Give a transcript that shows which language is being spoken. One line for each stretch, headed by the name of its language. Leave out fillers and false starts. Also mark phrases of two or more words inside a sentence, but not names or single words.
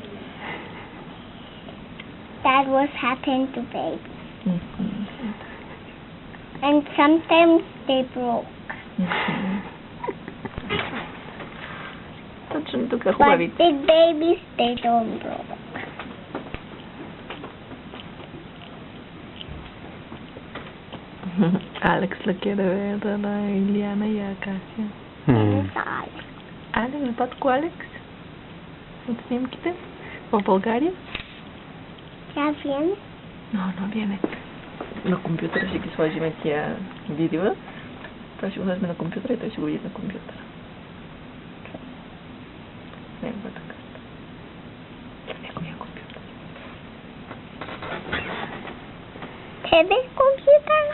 English: That was happened to babies. And sometimes they broke. But big babies, they don't broke.
Spanish: Alex la quiere ver a la Iliana y a Casia. ¿Dónde está Alex? Alex,
Bulgarian: батко Alex? От снимките? В България?
Spanish: ¿Ya viene? No viene.
Bulgarian: На компютъра ще ги сложим тия видео. Това ще го сложим на компютъра и той ще го види на компютъра. Неговата карта. Неговия компютър. Тебе компютъра?